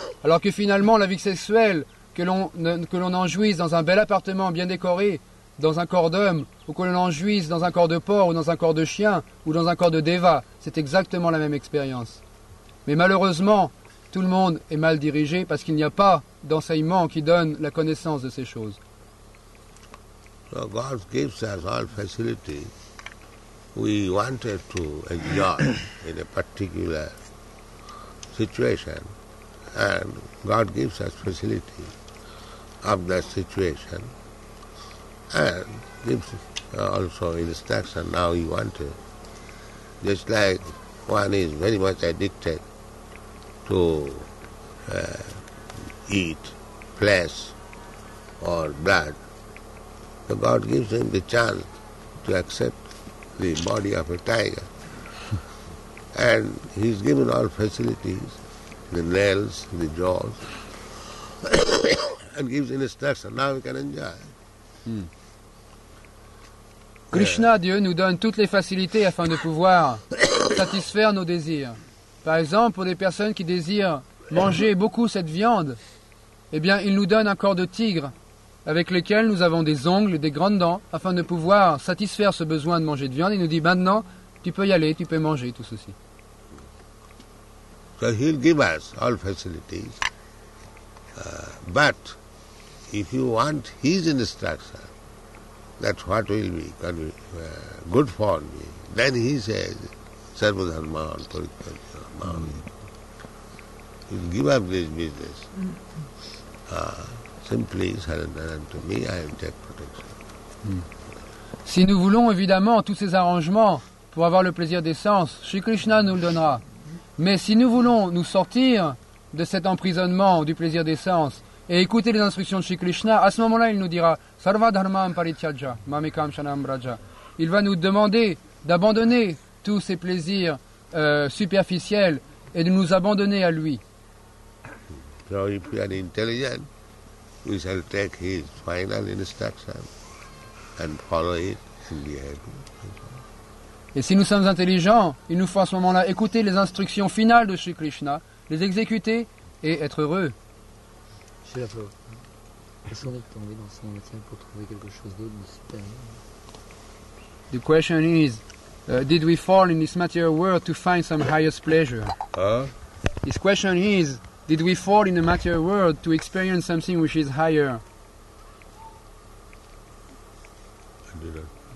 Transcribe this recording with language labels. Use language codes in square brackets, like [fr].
[fr] Alors que finalement, la vie sexuelle, que l'on en jouisse dans un bel appartement bien décoré, dans un corps d'homme, ou que l'on en jouisse dans un corps de porc, ou dans un corps de chien, ou dans un corps de déva, c'est exactement la même expérience. Mais malheureusement, tout le monde est mal dirigé parce qu'il n'y a pas d'enseignement qui donne la connaissance de ces choses. [en] So God gives us all facility. We wanted to enjoy in a particular situation, and God gives us facility of that situation and gives also instruction. Now you want to, just like one is very much addicted to eat flesh or blood, so God gives him the chance to accept the body of a tiger. And he's given all facilities, the nails, the jaws, and gives instruction. Now we can enjoy. [fr] Krishna, Dieu, nous donne toutes les facilités afin de pouvoir satisfaire nos désirs. Par exemple, pour des personnes qui désirent manger beaucoup cette viande, eh bien, il nous donne un corps de tigre avec lesquels nous avons des ongles et des grandes dents afin de pouvoir satisfaire ce besoin de manger de viande. Il nous dit maintenant, tu peux y aller, tu peux manger tout ceci. [en] So he'll give us all facilities, but if you want his instruction, that's what will be good for me. Then he says, [sa] Sarvadharma Parikramya. [en] You give up this business. Simply surrender unto me, I will take protection. [fr] Si nous voulons évidemment tous ces arrangements pour avoir le plaisir des sens, Shri Krishna nous le donnera. Mais si nous voulons nous sortir de cet emprisonnement du plaisir des sens et écouter les instructions de Shri Krishna, à ce moment-là, il nous dira [sa] Sarva dharmam parityaja mamekam shanam braja. [fr] Il va nous demander d'abandonner tous ces plaisirs superficiels et de nous abandonner à lui. [en] So if we are intelligent, we shall take his final instruction and follow it and be happy. [fr] Et si nous sommes intelligents, il nous faut à ce moment-là écouter les instructions finales de Shri Krishna, les exécuter et être heureux. Je suis là, Flo. Est-ce qu'on est tombé dans son métier pour trouver quelque chose d'autre de supérieur? [en] The question is, did we fall in this material world to find some highest pleasure? Huh? His question is, did we fall in the material world to experience something which is higher? I didn't.